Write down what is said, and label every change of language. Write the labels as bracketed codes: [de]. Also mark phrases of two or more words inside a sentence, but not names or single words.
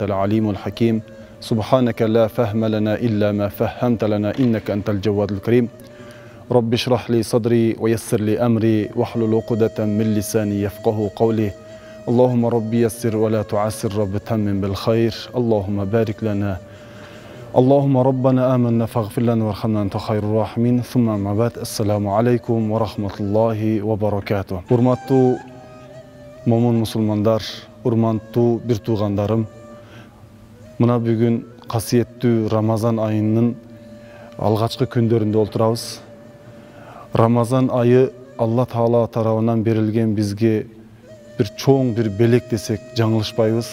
[ar] العليم الحكيم سبحانك لا فهم لنا إلا ما فهمت لنا إنك أنت الجواد الكريم رب اشرح لي صدري ويسر لي أمري واحلل عقدة من لساني يفقه قولي اللهم ربي يسر ولا تعسر رب تمم بالخير اللهم بارك لنا اللهم ربنا آمنا فاغفر لنا وارحمنا أنت خير الراحمين ثم أما بعد السلام عليكم ورحمة الله وبركاته. [ky] Урматтуу момун мусулмандар, урматтуу бир туугандарым, мына бүгүн касиеттүү Рамазан айынын алгачкы күндөрүндө отурабыз. Рамазан айы Алла Таала тарабынан берилген бизге бир чоң бир белек десек жаңылышпайбыз.